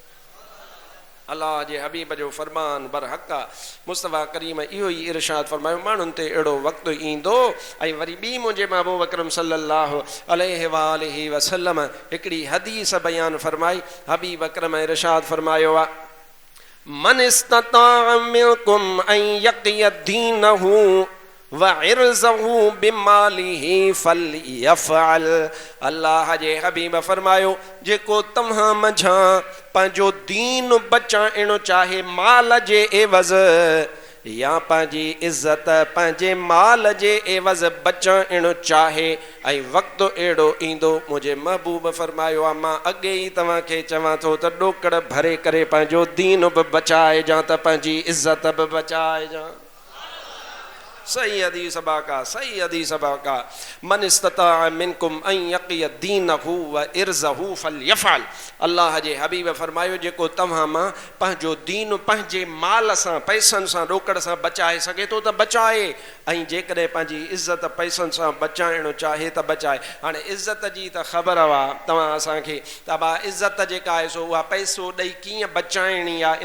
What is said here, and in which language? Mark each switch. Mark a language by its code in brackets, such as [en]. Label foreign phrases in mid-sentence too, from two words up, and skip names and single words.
[sd] अल्लाह जे हबीब जो फरमान बरहक़ आहे। मुस्तफ़ा करीम इहो ई इरशाद फरमायो माण्हुनि ते अहिड़ो वक़्तु ईंदो। ऐं वरी ॿी मुंहिंजे महबूब अकरम [ar] صلى الله عليه وسلم [sd] हिकिड़ी हदीस बयान फरमाई। हबीब अकरम इरशाद फरमायो आहे [ar] من استطاع منكم أن يقي دينه وعرضه بماله فليفعل. [sd] अल्लाह जे हबीब फरमायो जेको तव्हां मंझां पंहिंजो दीन बचाइणो चाहे माल जे एवज़ या पंहिंजी इज़त पंहिंजे माल जे एवज़ बचाइणो चाहे ऐं वक़्तु अहिड़ो ईंदो मुंहिंजे महबूब फरमायो आहे मां अॻे ई तव्हांखे चवां थो त ॾोकड़ भरे करे पंहिंजो दीन बि बचाइजां त पंहिंजी इज़त बि बचाइजां। सही हदीस बाका, सही हदीस बाका। [ar] من استطاع منكم أن يقي دينه و عرضه فليفعل. [sd] अल्लाह जे हबीब फरमायो जेको तव्हां मां पंहिंजो दीन पंहिंजे माल सां पैसनि सां ॾोकड़ सां बचाए सघे थो त बचाए, ऐं जेकॾहिं पंहिंजी इज़त पैसनि सां बचाइणो चाहे त बचाए। हाणे इज़त जी त ख़बर आहे तव्हां असांखे त भाउ इज़त जेका आहे सो उहा पैसो ॾेई कीअं बचाइणी आहे।